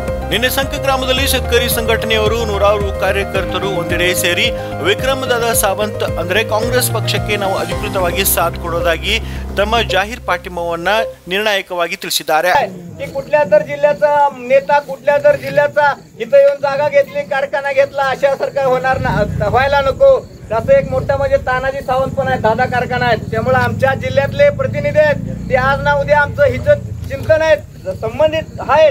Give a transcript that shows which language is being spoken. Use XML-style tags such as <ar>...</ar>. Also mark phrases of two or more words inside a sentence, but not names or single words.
<kn>ನಿನ್ನೆ ಸಂಕ ಗ್ರಾಮದಲ್ಲಿ शेतकरी ಸಂಘಟನೆಯವರು ನೂರಾರು ಕಾರ್ಯಕರ್ತರು ಒಂದೆಡೆ ಸೇರಿ ವಿಕ್ರಮ್ ದಾದಾ ಸಾವಂತ್ ಅಂದರೆ ಕಾಂಗ್ರೆಸ್ ಪಕ್ಷಕ್ಕೆ ನಾವು ಅಧಿಕೃತವಾಗಿ ಸಾಥ್ ಕೊಡೋದಾಗಿ ತಮ್ಮ ಜಾಹೀರ್ ಪಾಠ್ಯಮವನ್ನ ನಿರ್ಣಾಯಕವಾಗಿ ತಿಳಿಸಿದ್ದಾರೆ.</kn> <mr>कुठल्या तर जिल्ह्याचा नेता कुठल्या तर जिल्ह्याचा इथं येऊन जागा घेतली कारखाना घेतला अशा सरकार होणार व्हायला नको. तसं एक मोठा म्हणजे तानाजी सावंत पण आहे, दादा कारखाना आहे. त्यामुळे आमच्या जिल्ह्यातले प्रतिनिधी आहेत ते आज ना उद्या आमचं हित चिंतन आहेत संबंधित आहेत.</mr>